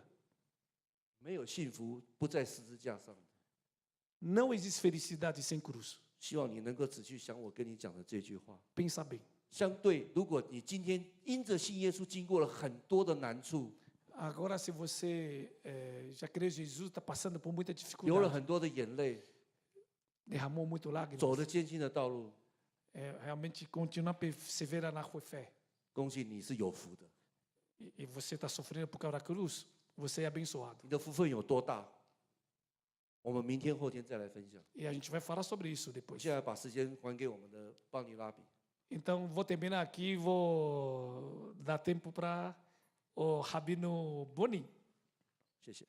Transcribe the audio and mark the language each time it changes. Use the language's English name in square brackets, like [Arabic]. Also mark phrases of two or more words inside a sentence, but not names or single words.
[Chinese] 没有幸福不在十字架上。 [Portuguese] Não existe felicidade sem cruz. [Chinese] 希望你能够仔细想我跟你讲的这句话。 [Portuguese] Pensa bem. [Chinese] 相对，如果你今天因着信耶稣经过了很多的难处， [Portuguese] Agora, se você já crê em Jesus, está passando por muita [Chinese] 流了 [Portuguese] dificuldade, [Chinese] 很多的眼泪， [Portuguese] derramou muito [Chinese] 走 [Portuguese] lágrimas, [Chinese] 了艰辛的道路， [Portuguese] realmente continua a perseverar na fé. [Chinese] 恭喜你是有福的。 [Portuguese] E você está sofrendo por causa da cruz, você é abençoado. [Chinese] 你的福分有多大？我们明天后天再来分享。 [Portuguese] E a gente vai falar sobre isso depois. [Chinese] 现在把时间还给我们的邦尼拉比。 [Portuguese] Então, vou terminar aqui e vou dar tempo para o Rabino Boni. [Chinese] 谢谢。